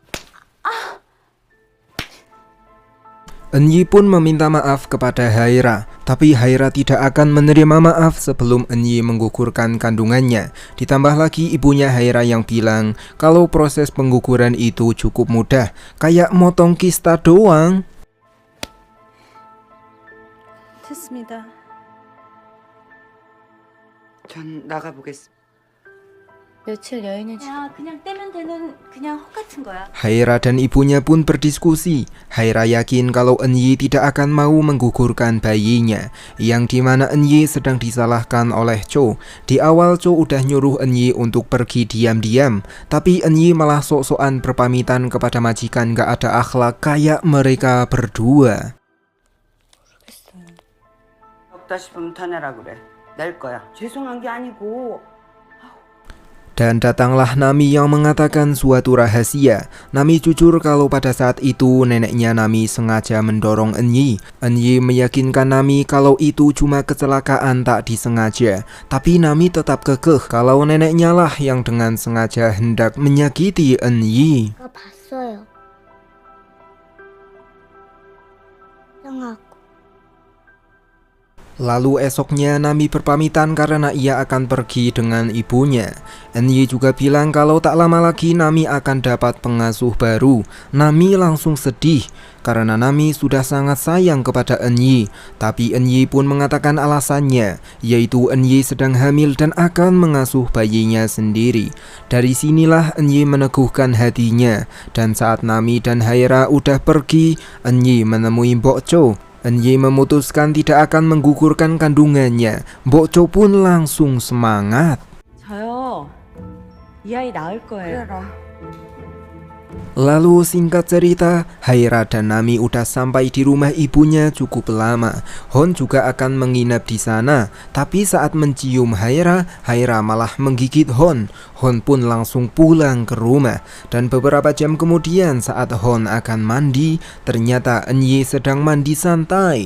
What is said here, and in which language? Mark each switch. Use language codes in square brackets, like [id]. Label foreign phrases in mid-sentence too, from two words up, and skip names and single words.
[id] Enyi pun meminta maaf kepada Haira, tapi Haira tidak akan menerima maaf sebelum Enyi menggugurkan kandungannya. Ditambah lagi ibunya Haira yang bilang kalau proses pengguguran itu cukup mudah, kayak motong kista doang. [ko] 됐습니다. 전 나가보겠습니다. 며칠 여행은 야, 그냥 떼면 되는 그냥 혹 같은 거야. [id] Haira dan ibunya pun berdiskusi. Haira yakin kalau Enyi tidak akan mau menggugurkan bayinya, yang dimana Enyi sedang disalahkan oleh Cho. Di awal Cho udah nyuruh Enyi untuk pergi diam-diam, tapi Enyi malah sok-sokan berpamitan kepada majikan gak ada akhlak kayak mereka berdua. [ko] 없다 싶으면 더 내라 그래. 낼 거야. 죄송한 게 아니고. [id] Dan datanglah Nami yang mengatakan suatu rahasia. Nami jujur kalau pada saat itu neneknya Nami sengaja mendorong Enyi. Enyi meyakinkan Nami kalau itu cuma kecelakaan tak disengaja. Tapi Nami tetap kekeh kalau neneknya lah yang dengan sengaja hendak menyakiti Enyi. [ko] 제가 봤어요. 형하고. [id] Lalu esoknya Nami berpamitan karena ia akan pergi dengan ibunya. Enyi juga bilang kalau tak lama lagi Nami akan dapat pengasuh baru. Nami langsung sedih karena Nami sudah sangat sayang kepada Enyi. Tapi Enyi pun mengatakan alasannya, yaitu Enyi sedang hamil dan akan mengasuh bayinya sendiri. Dari sinilah Enyi meneguhkan hatinya. Dan saat Nami dan Haira udah pergi, Enyi menemui Mbok Cho. Enyi memutuskan tidak akan menggugurkan kandungannya. Mbok Cho pun langsung semangat. [ko] 저요. 이 아이 낳을 거예요. [id] Lalu singkat cerita, Haira dan Nami udah sampai di rumah ibunya cukup lama. Hon juga akan menginap di sana. Tapi saat mencium Haira, Haira malah menggigit Hon. Hon pun langsung pulang ke rumah. Dan beberapa jam kemudian saat Hon akan mandi, ternyata Enyi sedang mandi santai.